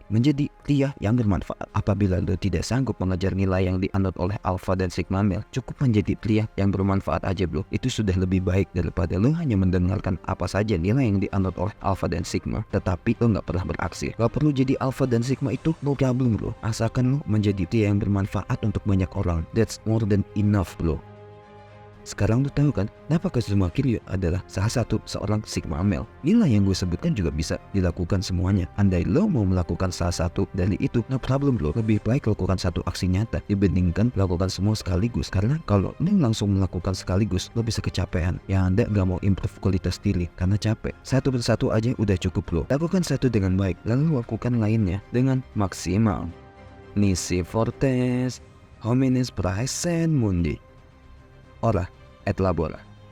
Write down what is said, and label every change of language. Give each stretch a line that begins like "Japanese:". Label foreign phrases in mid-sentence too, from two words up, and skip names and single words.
Indonesian: Menjadi pria yang bermanfaat. Apabila lu tidak sanggup mengejar nilai yang dianut oleh Alpha dan
English: Sigma male,
Indonesian: cukup menjadi pria yang bermanfaat aja bro. Itu sudah lebih baik daripada lu hanya mendengarkan apa saja nilai yang dianut oleh Alpha dan Sigma, tetapi lu gak pernah beraksi. Gak perlu jadi Alpha dan Sigma itu gabung bro, asalkan lo menjadi pria yang bermanfaat untuk banyak orang.
English: That's more than enough bro.
Indonesian: Sekarang lu tahu kan kenapa Kazuma Kiryu adalah salah satu seorang
English: Sigma male.
Indonesian: Nilai yang gue sebutkan juga bisa dilakukan semuanya. Andai lo mau melakukan salah satu dari itu,
English: no problem bro.
Indonesian: Lebih baik lakukan satu aksi nyata dibandingkan melakukan semua sekaligus. Karena kalau lo langsung melakukan sekaligus, lo bisa kecapean. Yang anda gak mau improve kualitas diri karena capek. Satu persatu aja udah cukup bro. Lakukan satu dengan baik, lalu lakukan lainnya dengan maksimal.
Latin: Nisi fortes, homines praesen mundi. Ora et labora.